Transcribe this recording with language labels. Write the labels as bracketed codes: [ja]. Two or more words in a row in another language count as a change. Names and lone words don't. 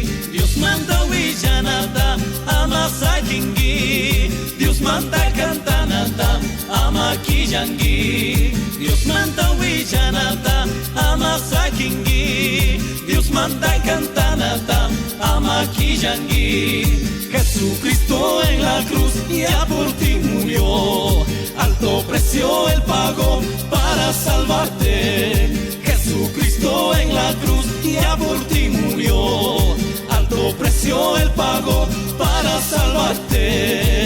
[es] Dios manda [qu] willanata ama sakinki. [es] Dios manda [qu] cantanata ama killanki. [es] Dios manda [qu] willanata ama sakinki. [es] Dios manda [qu] cantanata ama killanki. [es] Jesucristo en la cruz ya por ti murió. Alto precio Él pagó para salvarte. Jesucristo en la cruz ya por ti murió. Alto precio Él pagó para salvarte. parte.